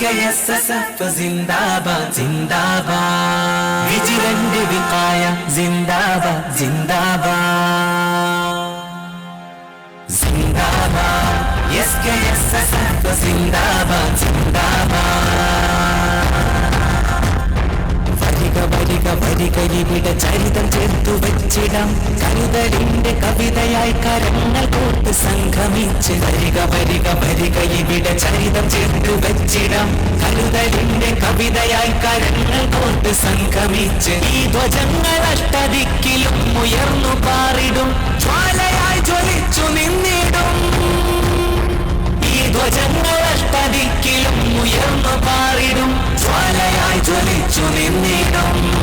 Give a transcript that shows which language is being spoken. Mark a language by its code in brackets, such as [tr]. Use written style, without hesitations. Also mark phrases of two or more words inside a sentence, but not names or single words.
[hi] SKSSF जिंदाबाद जिंदाबाद विजिलेंट विकाया जिंदाबाद जिंदाबाद जिंदाबाद SKSSF जिंदाबाद जिंदाबाद [ml] വരിക ഇവിടെ ചരിതം ചേർത്തു വെച്ചിടാം കരുതലിന്റെ കവിതയായി കരങ്ങൾ കോർത്ത് സംഗമിച്ച് വരിക ഇവിടെ ചരിതം ചേർത്തു വെച്ചിടാം കരുതലിന്റെ കവിതയായി കരങ്ങൾ കോർത്ത് സംഗമിച്ച് ഈ ധ്വജങ്ങൾ അഷ്ടദിക്കിലും ഉയർന്നു പാറിടും ജ്വാലയായി ജ്വലിച്ചു നിന്നിടും ഈ ധ്വജങ്ങൾ അഷ്ടദിക്കിലും ഉയർന്നു പാറിടും ജ്വാലയായി ജ്വലിച്ചു നിന്നിടും